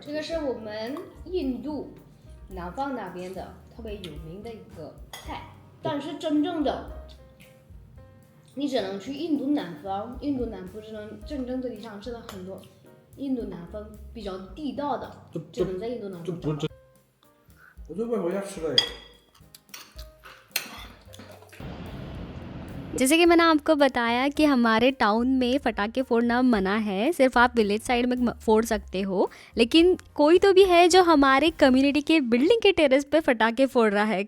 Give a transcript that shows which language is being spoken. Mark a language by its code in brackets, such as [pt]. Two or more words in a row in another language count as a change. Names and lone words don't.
[zh] 这个是我们印度南方那边的特别有名的一个菜，但是真正的你只能去印度南方，印度南部真正的地上吃到很多印度南方比较地道的，只能在印度南方找到。我在外婆家吃的。 [hi] जैसे कि मैंने आपको बताया कि हमारे टाउन में पटाखे फोड़ना मना है, सिर्फ आप [en] village side [hi] में फोड़ सकते हो, लेकिन कोई तो भी है जो हमारे कम्युनिटी के बिल्डिंग के टेरेस पे पटाखे फोड़ रहा है।